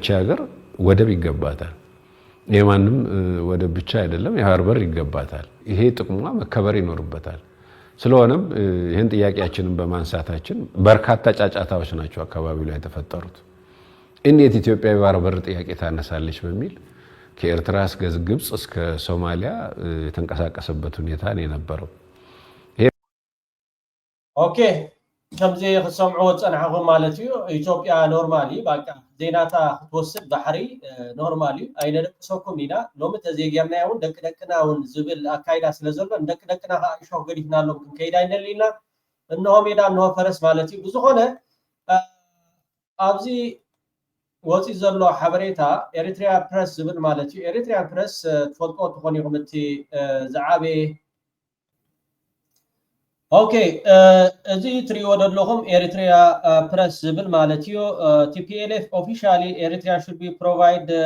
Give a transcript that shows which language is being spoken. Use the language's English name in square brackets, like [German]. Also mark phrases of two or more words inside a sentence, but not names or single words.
[Amharic] ሀገር ወደብ ይገባታል። የማንም ወደብ ብቻ አይደለም፣ የባህር በር ይገባታል። ይሄ ጥቅሟ መከበር ይኖርበታል። ስለሆነም ይህን ጥያቄያችንን በማንሳታችን በርካታ ጫጫታዎች ናቸው አካባቢው ላይ የተፈጠሩት። እንዴት ኢትዮጵያ የባህር በር ጥያቄ ታነሳለች በሚል ከኤርትራ እስከ ግብጽ እስከ ሶማሊያ የተንቀሳቀሰበት ሁኔታ ነው የነበረው። [Tigrinya] ኦኬ ከምዚ ክሰምዑ ፀናሕኩም ማለት እዩ። ኢትዮጵያ ኖርማሊ በቃ ዜናታ ክትወስድ ባሕሪ ኖርማሊ ኣይነደቅሰኩም ኢና ሎሚ ተዘይጌርና እውን ደቂ ደቅና እውን ዝብል ኣካይዳ ስለ ዘሎ ደቂ ደቅና ከዓ እሾክ ገዲፍና ኣሎም ክንከይዳ ይደሊና እንሆ ሜዳ እንሆ ፈረስ ማለት እዩ። ብዝኾነ ኣብዚ ወፂ ዘሎ ሓበሬታ ኤሪትሪያ ፕረስ ዝብል ማለት እዩ። ኤሪትሪያ ፕረስ ትፈልጦ ትኾን ኢኹም እቲ ዝዓበየ ኦኬ እዚ ትሪእዎ ዘለኹም ኤሪትሪያ ፕረስ ዝብል ማለት እዩ። ቲፒኤልኤፍ [English] officially Eritrea should be provide